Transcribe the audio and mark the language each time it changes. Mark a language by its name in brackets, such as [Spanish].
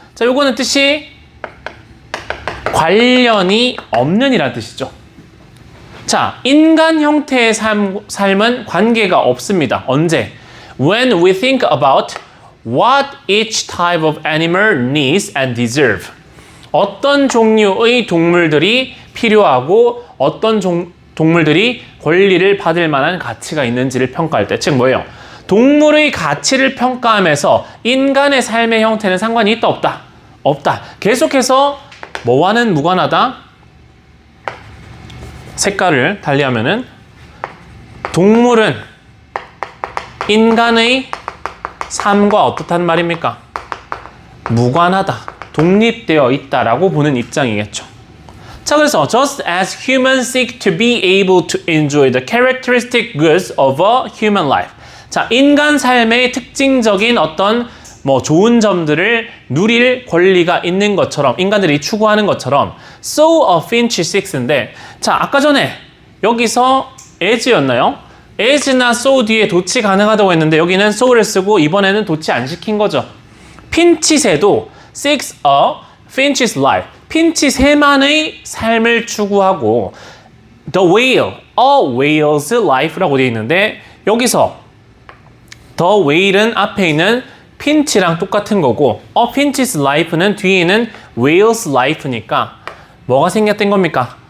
[Korean] 자, 요거는 뜻이 관련이 없는 이라는 뜻이죠. 자, 인간 형태의 삶은 관계가 없습니다. 언제? [English] When we think about what each type of animal needs and deserve. [Korean] 어떤 종류의 동물들이 필요하고 어떤 동물들이 권리를 받을 만한 가치가 있는지를 평가할 때, 즉 뭐예요? 동물의 가치를 평가하면서 인간의 삶의 형태는 상관이 있다, 없다? 없다. 계속해서 뭐와는 무관하다? 색깔을 달리하면은 동물은 인간의 삶과 어떻다는 말입니까? 무관하다. 독립되어 있다라고 보는 입장이겠죠. 자, 그래서 [English] just as humans seek to be able to enjoy the characteristic goods of a human life. [Korean] 자, 인간 삶의 특징적인 어떤 뭐 좋은 점들을 누릴 권리가 있는 것처럼 인간들이 추구하는 것처럼 [English] so a finch seeks [Korean] 인데, 자, 아까 전에 여기서 as였나요? as나 so 뒤에 도치 가능하다고 했는데 여기는 so를 쓰고 이번에는 도치 안 시킨 거죠. 핀치새도 [English] seeks a finch's life. [Korean] 핀치새만의 삶을 추구하고 [English] the whale, a whale's life [Korean] 라고 되어 있는데 여기서 the whale은 앞에 있는 핀치랑 똑같은 거고 a finch's life는 뒤에 있는 whale's life니까 뭐가 생략된 겁니까?